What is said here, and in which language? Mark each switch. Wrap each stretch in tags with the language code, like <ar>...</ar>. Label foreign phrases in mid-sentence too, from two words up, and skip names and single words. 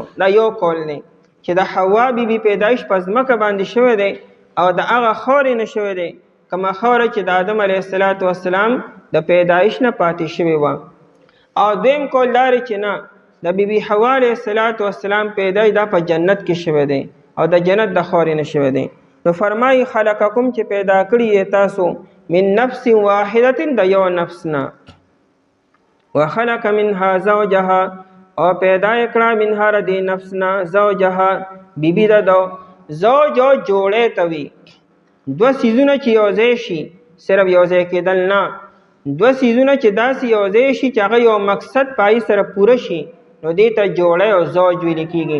<ps>دا یو قول دی چې د حوا بیبي پیدایش په ځمکه باندې شوی دی او د هغه خورې نه شوی دی کومه خوره چې د آدم علیه السلام د پیدایش نه پاتې شوې وه. او دویم قول دا دی چې نه د بیبي حوا علیه السلام پیدایش دا په جنت کې شوی دی او د جنت د خورې نه شوی دی. نو فرمایي خلقکم چې پیدا کړي تاسو</ps> <ar>من نفس واحدة</ar> <ps>د یو نفس نه</ps> <ar>وخلق منها زوجها</ar> <ps>او پیدا کړه منها ردی نفس نه زوجها بیبی د دو زوج او جوړې توي دو سيزونه چې یوځای شي صرف یوځای کېدل نه، دو سيزونه چې داسې یوځای شي چې هغه یو مقصد پای سره پوره شي نو دې ته جوړه او زوج ویل کېږي.</ps>